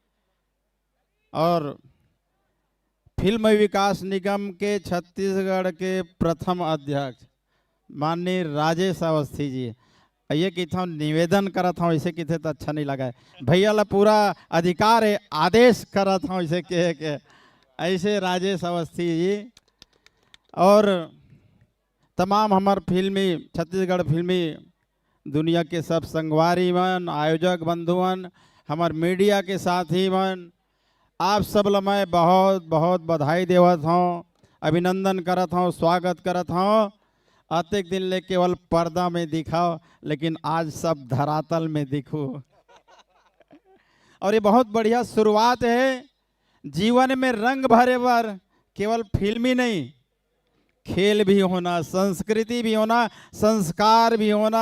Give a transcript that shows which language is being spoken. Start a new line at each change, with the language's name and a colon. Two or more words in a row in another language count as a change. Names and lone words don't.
Chhattisgarhi: और फिल्म विकास निगम के छत्तीसगढ़ के प्रथम अध्यक्ष माननीय राजेश अवस्थी जी, ये कितना निवेदन करत हूँ, इसे किथे तो अच्छा नहीं लगा है, भैया ला पूरा अधिकार है, आदेश करत हूँ इसे कहे के, ऐसे राजेश अवस्थी जी। और तमाम हमार फिल्मी छत्तीसगढ़ फिल्मी दुनिया के सब संगवारी मन, आयोजक बंधुअन, हमार मीडिया के साथी मन, आप सब ला मैं बहुत बहुत बधाई देवत हूँ, अभिनंदन करत हूँ, स्वागत करत हूँ। अतेक दिन ले केवल पर्दा में दिखाओ, लेकिन आज सब धरातल में दिखो। और ये बहुत बढ़िया शुरुआत है। जीवन में रंग भरे बर केवल फिल्मी नहीं, खेल भी होना, संस्कृति भी होना, संस्कार भी होना।